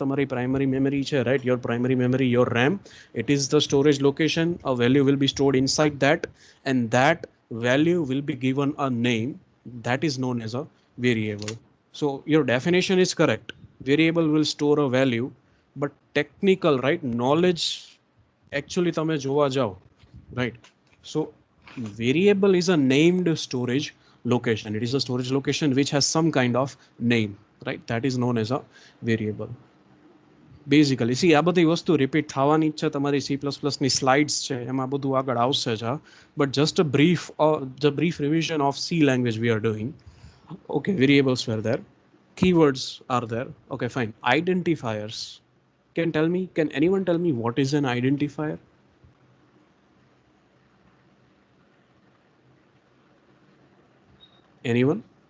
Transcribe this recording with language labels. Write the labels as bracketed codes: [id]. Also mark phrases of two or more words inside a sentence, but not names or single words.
[en] Tamari primary memory છે, right? Your primary memory, your RAM. It is the storage location. A value will be stored inside that, and that value will be given a name that is known as a variable. So your definition is correct. Variable will store a value, but technical, right? Knowledge actually [gu] તમે જોવા જાઓ, [en] right? So variable is a named storage location. It is a storage location which has some kind of name, right? That is known as a variable. Basically, see, [gu] આ બધી વસ્તુ રિપીટ થવાની જ છે. તમારી C++ ની સ્લાઇડ્સ છે એમાં બધું આગળ આવશે જ. [en] But just a brief, the brief revision of C language we are doing. Okay, variables were there, keywords are there. Okay, fine. Identifiers. Can anyone tell me what is an identifier? Anyone?